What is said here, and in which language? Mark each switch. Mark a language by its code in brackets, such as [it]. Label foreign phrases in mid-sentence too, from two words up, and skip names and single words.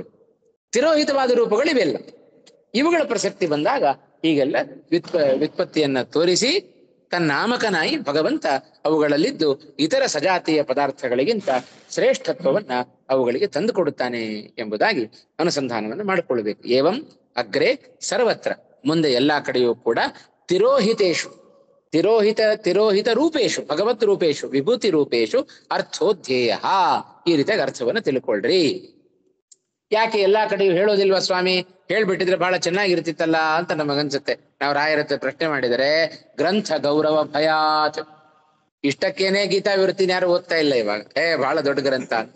[kn] ತಿರೋಹಿತವಾದ ರೂಪಗಳು ಇವೆಲ್ಲ. ಇವುಗಳ ಪ್ರಸಕ್ತಿ ಬಂದಾಗ ಹೀಗೆಲ್ಲ ವ್ಯುತ್ಪತ್ತಿಯನ್ನ ತೋರಿಸಿ ತನ್ನಾಮಕನಾಗಿ ಭಗವಂತ ಅವುಗಳಲ್ಲಿದ್ದು ಇತರ ಸಜಾತಿಯ ಪದಾರ್ಥಗಳಿಗಿಂತ ಶ್ರೇಷ್ಠತ್ವವನ್ನ ಅವುಗಳಿಗೆ ತಂದುಕೊಡುತ್ತಾನೆ ಎಂಬುದಾಗಿ ಅನುಸಂಧಾನವನ್ನು ಮಾಡಿಕೊಳ್ಳಬೇಕು. [sa] ಏವಂ ಅಗ್ರೆ ಸರ್ವತ್ರ, [kn] ಮುಂದೆ ಎಲ್ಲಾ ಕಡೆಯೂ ಕೂಡ [sa] ತಿರೋಹಿತೇಶು, ತಿರೋಹಿತ ರೂಪೇಶು, ಭಗವತ್ ರೂಪೇಶು, ವಿಭೂತಿ ರೂಪೇಶು ಅರ್ಥೋಧ್ಯೇಯ, [kn] ಈ ರೀತಿಯಾಗಿ ಅರ್ಥವನ್ನು ತಿಳ್ಕೊಳ್ರಿ. ಯಾಕೆ ಎಲ್ಲಾ ಕಡೆಯೂ ಹೇಳೋದಿಲ್ವಾ ಸ್ವಾಮಿ? ಹೇಳ್ಬಿಟ್ಟಿದ್ರೆ ಬಹಳ ಚೆನ್ನಾಗಿರ್ತಿತ್ತಲ್ಲ ಅಂತ ನಮಗನ್ಸುತ್ತೆ. ನಾವು ರಾಯರ ಹತ್ರ ಪ್ರಶ್ನೆ ಮಾಡಿದರೆ [sa] ಗ್ರಂಥ ಗೌರವ ಭಯಾತ್, [kn] ಇಷ್ಟಕ್ಕೇನೆ ಗೀತಾ ವಿವೃತ್ತಿನ ಯಾರು ಓದ್ತಾ ಇಲ್ಲ ಇವಾಗ, ಬಹಳ ದೊಡ್ಡ ಗ್ರಂಥ ಅಂತ.